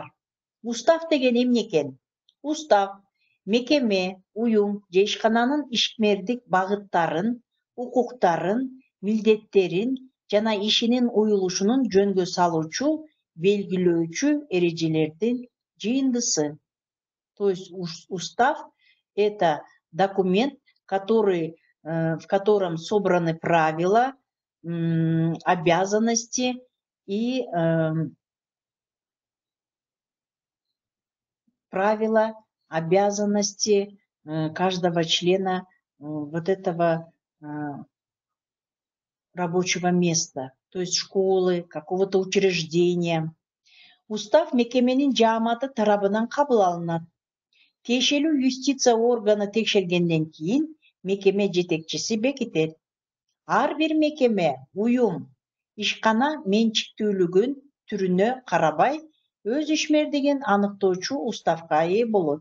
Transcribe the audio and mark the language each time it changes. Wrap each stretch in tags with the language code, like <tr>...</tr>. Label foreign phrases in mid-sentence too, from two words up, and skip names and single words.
<ky>Устав деген эмне экен? Устав мекеме, уюм же ишкананын ишмердик багыттарын, укуктарын, милдеттерин жана ишинин уюлушунун жөнгө салуучу, белгилөөчү эрежелердин жыйындысы.</ky> <ru>То есть устав – это документ, в котором собраны правила, обязанности и правила, обязанности каждого члена вот этого рабочего места, то есть школы, какого-то учреждения.</ru> <ky>Устав мекеменин жааматы тарабынан кабыл алынат. Тиешелүү юстиция органы текшергенден кийин мекеме жетекчиси бекитет. Ар бир мекеме, уюм, ишкана менчиктүүлүгүн түрүнө карабай өз ишмердигин аныктоочу уставга ээ болот.</ky>